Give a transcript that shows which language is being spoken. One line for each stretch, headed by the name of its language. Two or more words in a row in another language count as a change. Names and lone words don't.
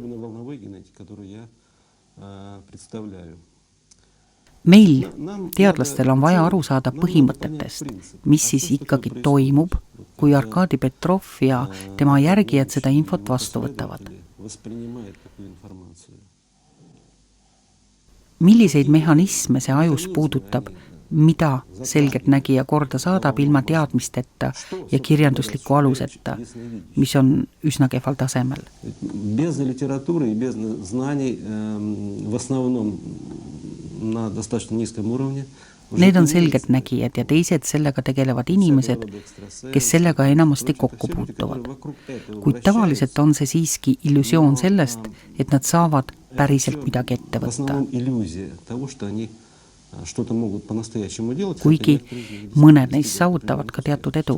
Estonian: Meil, teadlastel, on vaja aru saada põhimõtetest, mis siis ikkagi toimub, kui Arkadi Petrov ja tema järgijad seda infot vastu võtavad. Milliseid mehhanisme see ajus puudutab, mida selgeltnägija korda saadab ilma teadmisteta ja kirjandusliku aluseta, mis on üsna kehval tasemel.
Russian: Без литературы и без знаний в основном на достаточно низком уровне.
Estonian: Need on selgeltnägijad ja teised sellega tegelevad inimesed, kes sellega enamasti kokku puutuvad. Kuid tavaliselt on see siiski illusioon sellest, et nad saavad päriselt midagi ette võtta. Kuigi mõned neist saavutavad ka teatud edu.